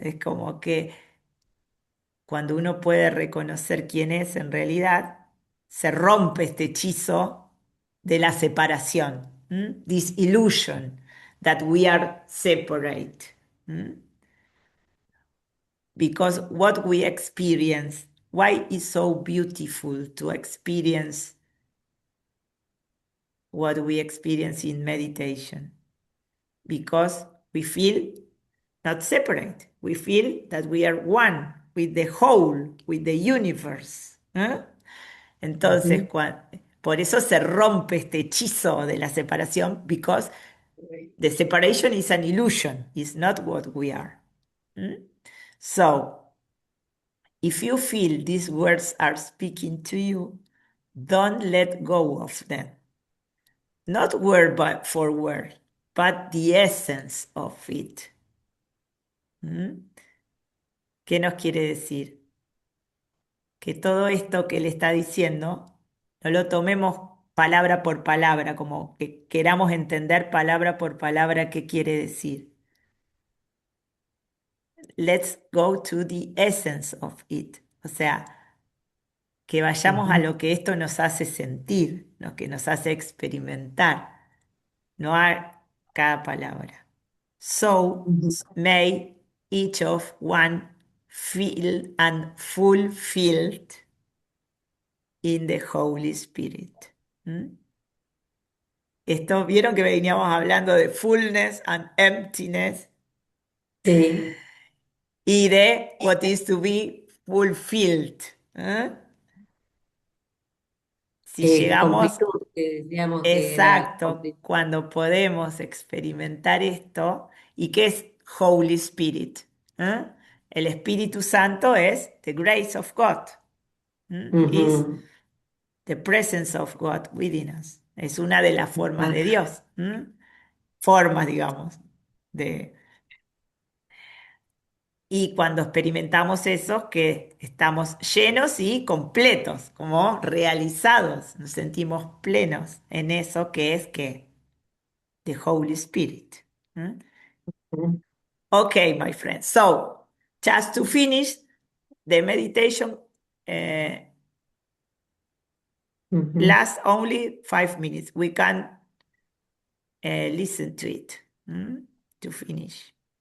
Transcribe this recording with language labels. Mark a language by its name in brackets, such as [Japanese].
[Spanish] Es como que cuando uno puede reconocer quién es en realidad, se rompe este hechizo de la separación. [English] This illusion that we are separate. Because what we experience, why is so beautiful to experience what we experience in meditation? Because we feel not separate. We feel that we are one with the whole, with the universe. [Spanish] Entonces, por eso se rompe este hechizo de la separación, [English] because the separation is an illusion, it's not what we are. So, if you feel these words are speaking to you, don't let go of them. Not word for word, but the essence of it. [Spanish] ¿Qué nos quiere decir? Que todo esto que le está diciendo no lo tomemos palabra por palabra, como que queramos entender palabra por palabra qué quiere decir. [English] Let's go to the essence of it. [Spanish] O sea, que vayamos a lo que esto nos hace sentir, lo que nos hace experimentar, no a cada palabra. [English] So may each of one feel and fulfilled in the Holy Spirit. [Spanish] Esto, vieron que veníamos hablando de [English] fullness and emptiness [Spanish] Sí. y de [English] what is to be fulfilled. [Spanish] Si llegamos, Completud, que decíamos que era exacto, completud. cuando podemos experimentar esto, ¿y qué es Holy Spirit? El Espíritu Santo es [English] the grace of God. Is the presence of God within us. [Spanish] Es una de las formas de Dios. Formas, digamos. Y cuando experimentamos eso, que estamos llenos y completos, como realizados, nos sentimos plenos en eso que es que the Holy Spirit. [English] Okay, my friends. So, just to finish the meditation, lasts only 5 minutes. We can listen to it to finish.